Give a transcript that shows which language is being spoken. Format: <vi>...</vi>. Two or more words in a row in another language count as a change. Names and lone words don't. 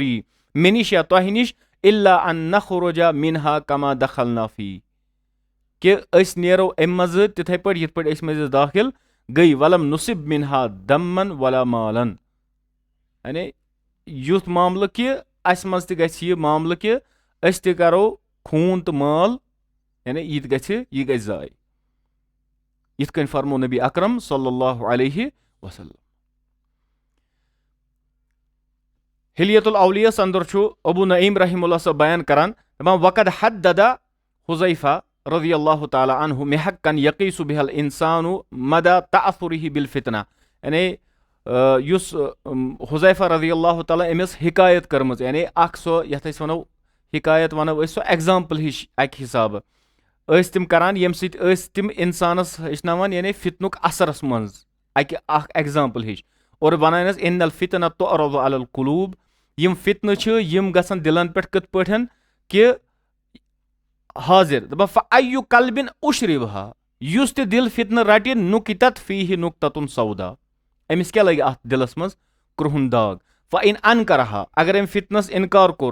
<ks>یی مےٚ نِش یا تۄہہِ نِش</ks> <ar>الا ان نخرجا منہا کما دخلنا فی</ar> <ks>کہِ أسۍ نیرو امہِ منٛزٕ تِتھٕے پٲٹھۍ یِتھ پٲٹھۍ أسۍ منٛز دٲخِل گٔے</ks> <ar>ولم نصب منہا دمن ولا مالن</ar> <ks>یعنی یُتھ معاملہٕ کہِ اسہِ منٛز تہِ گژھِ یہِ معاملہٕ کہِ أسۍ تہِ کرو خوٗن تہٕ مال یعنی یہِ تہِ گژھِ ضایہِ یِتھ کٔنۍ فرمو نبی اکرم</ks> <ar>صلی اللہ علیہ وسلم</ar> <ks>حلیت الاولیس اندر چھُ ابو نعیم</ks> <ar>رحم اللہ</ar> <ks>صٲب بیان کران دپان</ks> <ar>وقد حدد حذیفہ رضی اللہ تعالیٰ عنہ محقن یقیس بہ الانسان مدى تاثره بالفتنہ</ar> <ks>یعنی یُس حذیفہ</ks> <ar>رضی اللہ تعالیٰ</ar> <ks>أمِس حکایت کٔرمٕژ یعنی اکھ سۄ یتھ أسۍ ونو حکایت ونو أسۍ سۄ ایگزامپل ہِش اکہِ حسابہٕ ٲسۍ تِم کران ییٚمہِ سۭتۍ ٲسۍ تِم انسانس ہیٚچھناوان یعنی فتنُک اثرس منٛز اکھ ایگزامپل ہِش اور ونانس</ks> <ar>ان الفتنہ تعرض علی القلوب</ar> <ks>یِم فتنہٕ چھِ یِم گژھن دلن پٮ۪ٹھ کِتھ پٲٹھۍ کہِ حاضر دپان</ks> <ar>فأیُّ قلبٍ اُشربہا</ar> <ks>یُس تہِ دل فتنہٕ رٹہِ</ks> <ar>نُکتت فیہ نُکتتن سودا</ar> <ks>أمِس کیاہ لگہِ اتھ دلس منٛز کرٛہُن داغ</ks> <ar>فإن انکرہا</ar> <ks>اگر أمۍ فتنس انکار کوٚر</ks>